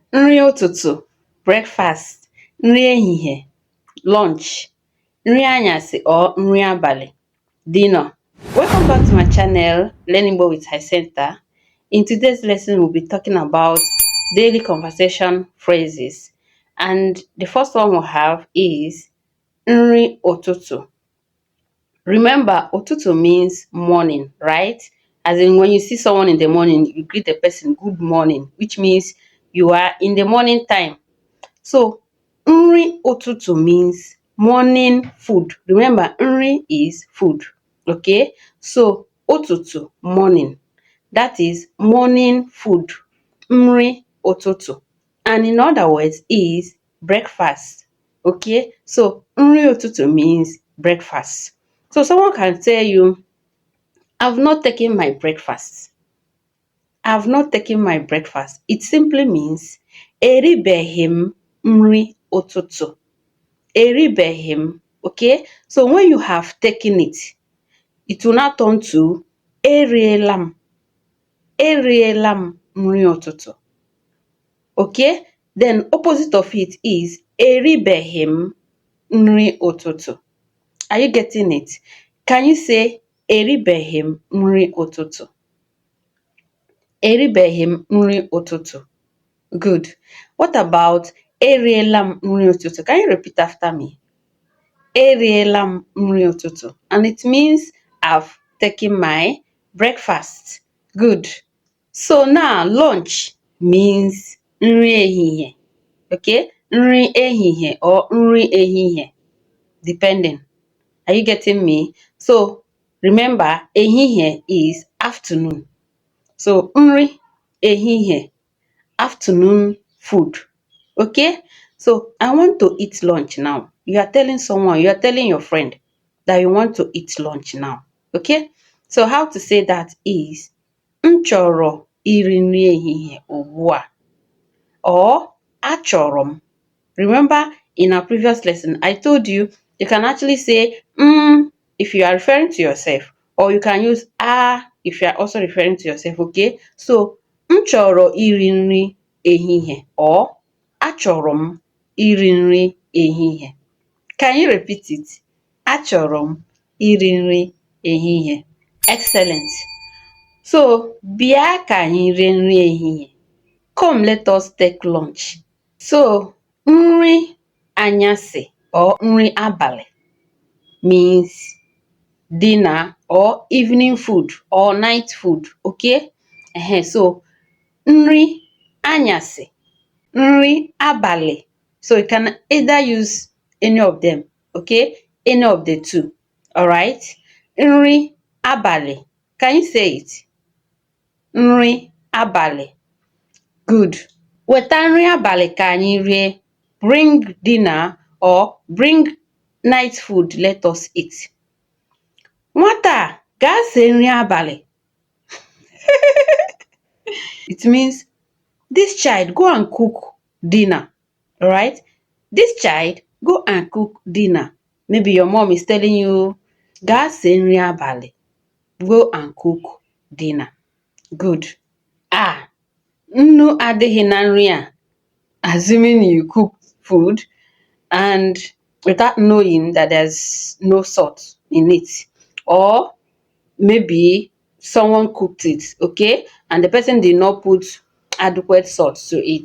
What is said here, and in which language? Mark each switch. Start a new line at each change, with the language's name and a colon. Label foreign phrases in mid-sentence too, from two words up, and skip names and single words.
Igbo: nri ụtụtụ, breakfast, nri ehihie, lunch, nri anyasị or nri abalị,
English: dinner. Welcome back to my channel, Learning Igbo with Center. In today's lesson, we'll be talking about daily conversation phrases. And the first one we'll have is
Igbo: nri ụtụtụ.
English: Remember, ụtụtụ means morning, right? As in when you see someone in the morning, you greet the person good morning, which means you are in the morning time. So,
Igbo: nri ụtụtụ
English: means morning food. Remember, nri is food. Okay? So, ụtụtụ, morning. That is morning food.
Igbo: Nri ụtụtụ.
English: And in other words, is breakfast. Okay? So,
Igbo: nri ụtụtụ
English: means breakfast. So, someone can tell you, I've not taken my breakfast. I've not taken my breakfast. It simply means
Igbo: eribeghị m nri ụtụtụ. Eribeghị m. Okay?
English: So when you have taken it, it will now turn to
Igbo: eriela m. Eriela m nri ụtụtụ.
English: Okay? Then opposite of it is
Igbo: eribeghị m nri ụtụtụ.
English: Are you getting it? Can you say
Igbo: eribeghị m nri ụtụtụ? Eribeghị m nri ụtụtụ.
English: Good. What about
Igbo: eriela m nri ụtụtụ?
English: Can you repeat after me?
Igbo: Eriela m nri ụtụtụ.
English: And it means I've taken my breakfast. Good. So now lunch means
Igbo: nri ehihie.
English: Okay?
Igbo: Nri ehihie or nri ehihie.
English: Depending. Are you getting me? So remember, ehihie is afternoon.
Igbo: So nri ehihie,
English: afternoon food. Okay? So I want to eat lunch now. You are telling someone, you are telling your friend that you want to eat lunch now. Okay? So how to say that is
Igbo: m chọrọ iri nri ehihie ugbu a. Or achọrọ m.
English: Remember in our previous lesson, I told you can actually say if you are referring to yourself, or you can use if you are also referring to yourself. Okay?
Igbo: So m chọrọ iri nri ehihie or achọrọ m iri nri ehihie.
English: Can you repeat it?
Igbo: Achọrọ m iri nri ehihie.
English: Excellent.
Igbo: So, bịa ka anyị rie nri ehihie.
English: Come, let us take lunch. So,
Igbo: nri anyasị
English: or
Igbo: nri abalị
English: means dinner or evening food or night food. Okay? So,
Igbo: nri anyasị, nri abalị.
English: So you can either use any of them. Okay? Any of the two. Alright?
Igbo: Nri abalị.
English: Can you say it?
Igbo: Nri abalị.
English: Good.
Igbo: Weta nri abalị ka anyị rie.
English: Bring dinner or bring night food, let us eat.
Igbo: Nwata, gaa sie nri abalị.
English: It means this child, go and cook dinner. Alright? This child, go and cook dinner. Maybe your mom is telling you,
Igbo: gaa sie nri abalị.
English: Go and cook dinner. Good.
Igbo: Nnu adịghị na nri a.
English: Assuming you cook food and without knowing that there's no salt in it. Or maybe someone cooked it, okay? And the person did not put adequate salt to it.